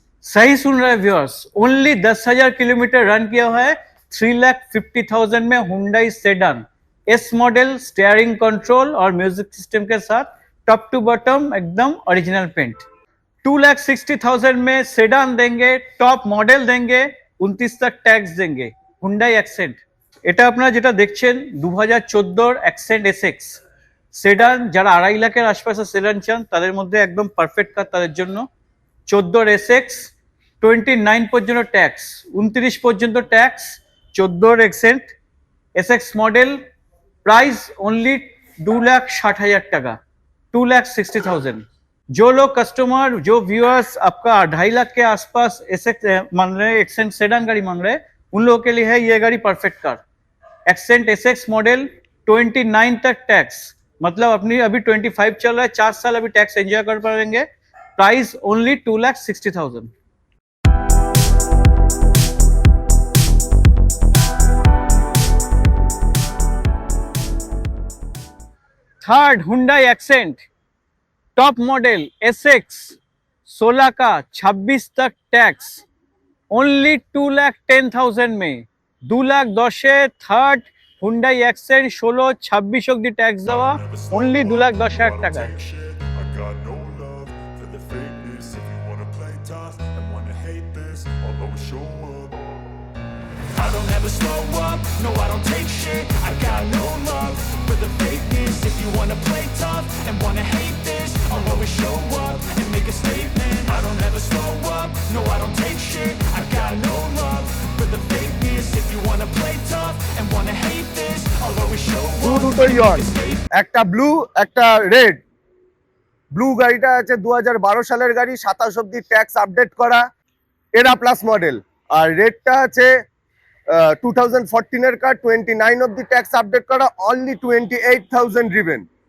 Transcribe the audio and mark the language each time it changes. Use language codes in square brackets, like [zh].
[hi] सही सुन रहे viewers, only 10,000 kilometre run किया हुआ है। 3,50,000 में Hyundai sedan S model, steering control और म्यूजिक सिस्टम के साथ, टॉप टू बॉटम एकदम ओरिजिनल पेंट। 2,60,000 में सेडान देंगे, टॉप मॉडल देंगे, 29 तक टैक्स देंगे। [bn] हुंडई एक्सेंट, এটা আপনারা যেটা দেখছেন 2014 অ্যাকসেন্ট এসএক্স সেডান। যারা 2.5 লাখের আশপাশে সেডান চান তাদের মধ্যে একদম পারফেক্ট কার তাদের জন্য। 14 এসএক্স 29 পর্যন্ত ট্যাক্স, 29 পর্যন্ত tax. 14 Xcent Essex model, price only 2,60,000 টাকা, 2,60,000। [hi] जो लोग कस्टमर, जो व्यूअर्स आपका 2.5 लाख के आसपास एसएक्स मांग रहे हैं, एक्सेंट सेडान गाड़ी मांग रहे हैं, उन लोगों के लिए है ये गाड़ी perfect car. Accent SX model 29 तक टैक्स, मतलब अपनी अभी 25 चल रहा है, 4 साल अभी टैक्स एंजॉय कर पाएंगे। Price only 2,60,000। Third Hyundai accent top model SX 16 का 26 तक टैक्स ओनली 2,10,000 में। [bn] 2,10,000 थर्ड হুন্ডাই অ্যাকসেন্ট 16-26 অব্দি ট্যাক্স দেওয়া অনলি 2,10,000 টাকায়। [en] I got no love for the fakeness. If you wanna play tough and wanna hate this, I'll always show up. I don't ever slow up, no I don't take shit. I got no love for the fakeness. If you wanna play tough and wanna hate this, I'll always show up and make a statement. I don't ever slow up, no I don't take shit. I got no love for the fakeness. If you wanna play tough and wanna hate this, I'll always show up [bn] দুটোই [en] and make [bn] on, [en] a statement. [bn] একটা blue একটা red. Blue গাড়িটা আছে 2012 সালের গাড়ি, 27 অব্দি tax update করা, এরা প্লাস মডেল। আর রেডটা আছে 2014 এর কার, 29 অব্দি ট্যাক্স আপডেট করা, অনলি 28,000 ড্রিভেন।